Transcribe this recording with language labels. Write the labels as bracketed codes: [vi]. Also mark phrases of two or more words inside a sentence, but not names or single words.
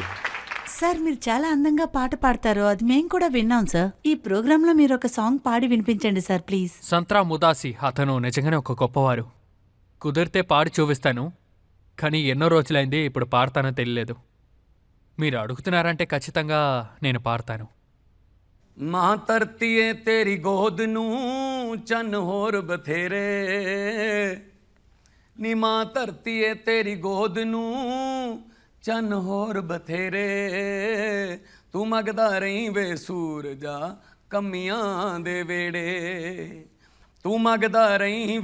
[te] సార్, మీరు చాలా అందంగా పాట పాడతారు, అది మేం కూడా విన్నాం సార్. ఈ ప్రోగ్రాంలో మీరు ఒక సాంగ్ పాడి వినిపించండి సార్, ప్లీజ్. సంత్రా ముదాసి అతను నిజంగానే ఒక గొప్పవారు. కుదిరితే పాడి చూపిస్తాను, కానీ ఎన్నో రోజులైంది, ఇప్పుడు పాడతానో తెలియలేదు. మీరు అడుగుతున్నారంటే ఖచ్చితంగా నేను పాడతాను. [pa] ਮਾਂ ਧਰਤੀਏ ਤੇਰੀ ਗੋਦ ਨੂੰ ਚੰਨ ਹੋਰ ਬਥੇਰੇ ਨੀ ਮਾਂ ਧਰਤੀਏ ਤੇਰੀ ਗੋਦ ਨੂੰ ਚੰਨ ਹੋਰ ਬਥੇਰੇ ਤੂੰ ਮੰਗਦਾ ਰਹੀਂ ਵੇ ਸੂਰਜਾ ਕਮੀਆਂ ਦੇ ਵੇੜੇ ਤੂੰ ਮੰਗਦਾ ਰਹੀਂ